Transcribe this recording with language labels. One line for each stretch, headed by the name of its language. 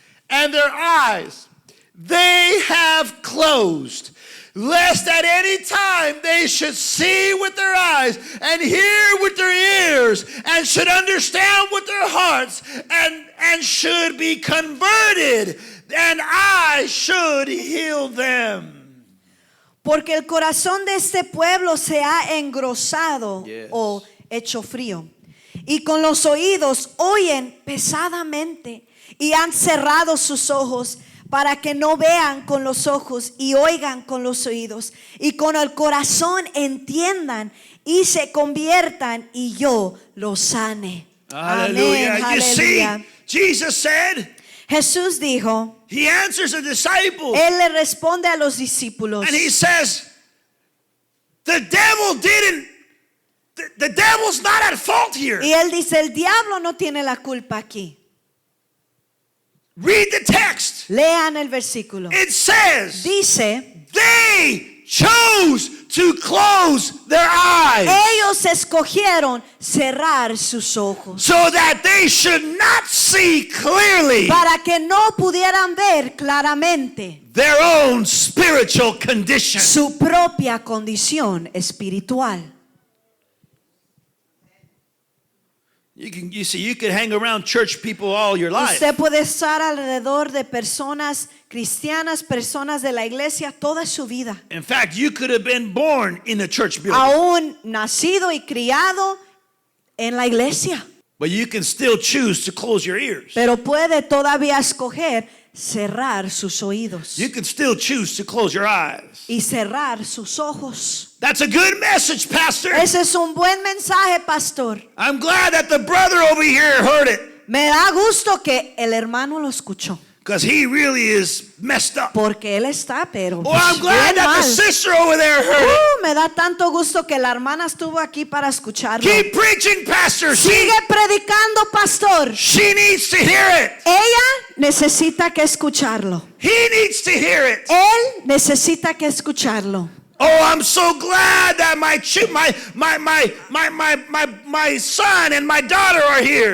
English: And their eyes they have closed, lest at any time they should see with their eyes and hear with their ears and should understand with their hearts and should be converted, and I should heal them.
Spanish: Porque el corazón de este pueblo se ha engrosado
English: Yes.
Spanish: o hecho frío. Y con los oídos oyen pesadamente y han cerrado sus ojos para que no vean con los ojos y oigan con los oídos y con el corazón entiendan y se conviertan y yo los sane. Hallelujah. Amén,
English: You see,
Spanish: aleluya.
English: Jesus said,
Spanish: Jesús dijo,
English: he answers the disciples
Spanish: Él le responde a los discípulos.
English: and he says, the devil's not at fault here.
Spanish: Y él dice, el diablo no tiene la culpa aquí.
English: Read the text.
Spanish: Lean el versículo.
English: It says,
Spanish: Dice,
English: they chose to close their eyes
Spanish: ellos escogieron cerrar sus ojos
English: so that they should not see clearly
Spanish: para que no pudieran ver claramente
English: their own spiritual condition.
Spanish: su propia condición espiritual.
English: You see, you could hang around church people all your life.
Spanish: Usted puede estar alrededor de personas cristianas, personas de la iglesia toda su vida.
English: In fact, you could have been born in a church building.
Spanish: Aún nacido y criado en la iglesia.
English: But you can still choose to close your ears.
Spanish: Pero puede todavía escoger cerrar sus oídos
English: You can still choose to close your eyes.
Spanish: y cerrar sus ojos.
English: That's a good message, Pastor.
Spanish: Ese es un buen mensaje, pastor.
English: I'm glad that the brother over here heard it,
Spanish: Me da gusto que el hermano lo escuchó,
English: because he really is messed up.
Spanish: porque él está, pero
English: Oh, I'm glad
Spanish: bien
English: that the sister over there heard it.
Spanish: Me da tanto gusto que la hermana estuvo aquí para escucharlo.
English: Keep preaching, Pastor.
Spanish: Sigue predicando, pastor.
English: She needs to hear it.
Spanish: Ella necesita que escucharlo.
English: He needs to hear it.
Spanish: Él necesita que escucharlo.
English: Oh, I'm so glad that my son and my daughter are here.